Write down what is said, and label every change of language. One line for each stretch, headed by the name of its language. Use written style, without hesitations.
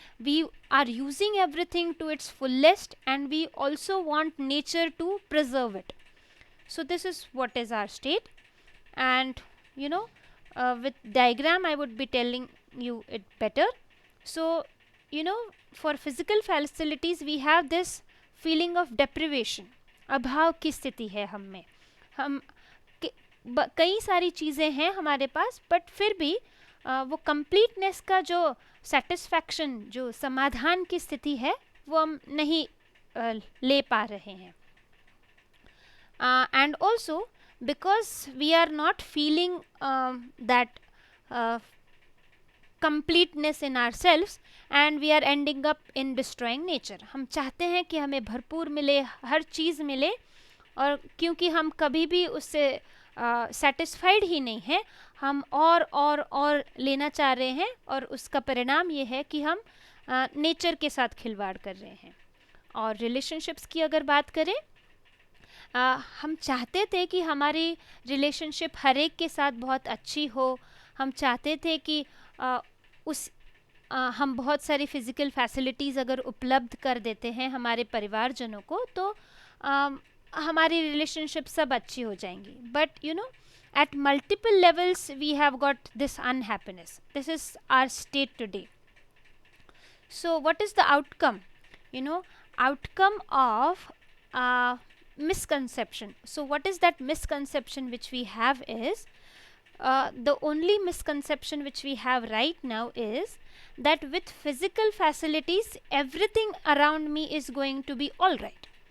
English: We are using everything to its fullest, and we also want nature to preserve it. So this is what is our state. And with diagram I would be telling you it better. So for physical facilities we have this feeling of deprivation.
Hindi: अभाव की स्थिति है हम में. हम कई सारी चीज़ें हैं हमारे पास, बट फिर भी वो कंप्लीटनेस का जो सेटिस्फैक्शन, जो समाधान की स्थिति है, वो हम नहीं ले पा रहे हैं.
English: And also because we are not feeling that completeness in ourselves, and we are ending up in destroying nature.
Hindi: हम चाहते हैं कि हमें भरपूर मिले, हर चीज़ मिले, और क्योंकि हम कभी भी उससे सेटिस्फाइड ही नहीं हैं, हम और लेना चाह रहे हैं, और उसका परिणाम ये है कि हम नेचर के साथ खिलवाड़ कर रहे हैं. और रिलेशनशिप्स की अगर बात करें, हम चाहते थे कि हमारी रिलेशनशिप हर एक के साथ बहुत अच्छी हो. हम चाहते थे कि हम बहुत सारी फिज़िकल फैसिलिटीज़ अगर उपलब्ध कर देते हैं हमारे परिवारजनों को, तो हमारी रिलेशनशिप सब अच्छी हो जाएंगी.
English: But at multiple levels we have got this unhappiness. This is our state today. So what is the outcome? Outcome of misconception. So what is that misconception which we have is, the only misconception which we have right now is that with physical facilities everything around me is going to be all right.